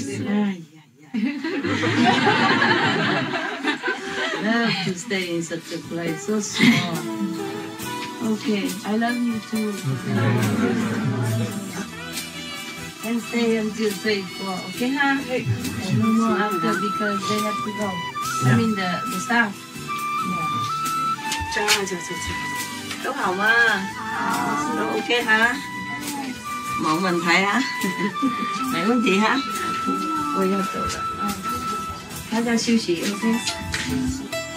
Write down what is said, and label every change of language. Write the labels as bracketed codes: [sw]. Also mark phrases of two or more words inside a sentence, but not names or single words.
[en] Love to stay in such a place, so small. Okay, I love you too. And stay until 3-4, okay, huh? And no more after because they have to go. I mean the staff. [vi] Trời. Đỗ Hồng à. Ok hả? Bọn mình phải hả? Mẹ của chị hả? [zh] 我要走了啊，大家休息，OK。